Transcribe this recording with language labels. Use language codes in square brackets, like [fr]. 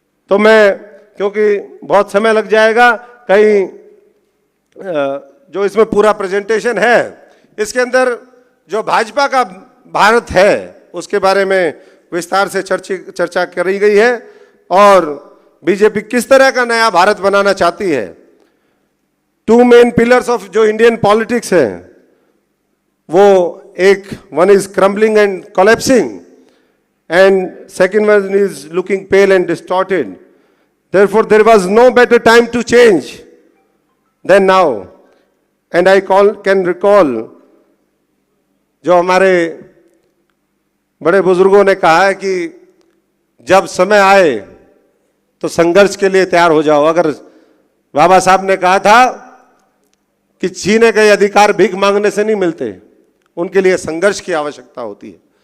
[hi] तो मैं, क्योंकि बहुत समय लग जाएगा, कहीं जो इसमें पूरा प्रेजेंटेशन है इसके अंदर जो भाजपा का भारत है उसके बारे में विस्तार से चर्चा करी गई है, और बीजेपी किस तरह का नया भारत बनाना चाहती है। [en] 2 main pillars of [hi] जो इंडियन पॉलिटिक्स है वो एक, [en] One is crumbling and collapsing and second one is looking pale and distorted. Therefore, there was no better time to change than now. And I can recall [hi] जो हमारे बड़े बुजुर्गों ने कहा है कि जब समय आए तो संघर्ष के लिए तैयार हो जाओ। अगर बाबा साहब ने कहा था कि छीने गए अधिकार भीख मांगने से नहीं मिलते, उनके लिए संघर्ष की आवश्यकता होती है।